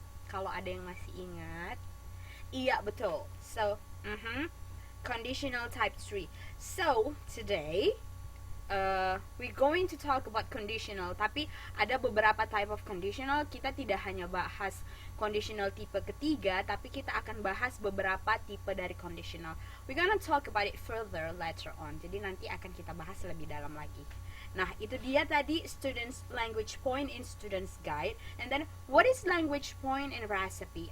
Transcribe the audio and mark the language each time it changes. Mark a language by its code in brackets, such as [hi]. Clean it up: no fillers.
[id] Kalau ada yang masih ingat. Iya, betul. [en] So, conditional type 3. So, today we're going to talk about conditional. [id] Tapi ada beberapa [en] type of conditional. [id] Kita tidak hanya bahas conditional tipe ketiga, tapi kita akan bahas beberapa tipe dari conditional. [en] We're gonna talk about it further later on. [id] Jadi nanti akan kita bahas lebih dalam lagi. Nah, itu dia tadi [en] students language point in students guide. And then what is language point in recipe?